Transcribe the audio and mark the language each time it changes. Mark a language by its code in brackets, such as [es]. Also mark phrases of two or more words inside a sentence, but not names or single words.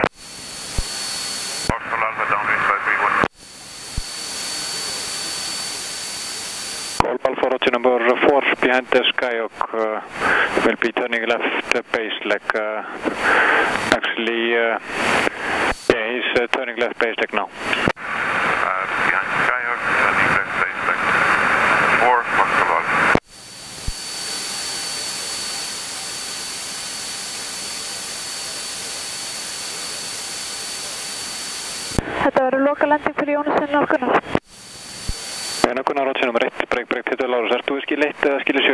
[en] Golf Alpha Roger number 4 behind the Skyhawk will be turning left base leg. Actually, yeah, he's turning left base leg now. Behind Skyhawk, turning left base leg. 4, Foxtrot Alpha. [is] Þetta verður lokalending fyrir Jónasson og Gunnar. Gunnar Roger nummer 1, break, Pétur Lárus, ert þú í skil 1 eða skil 7?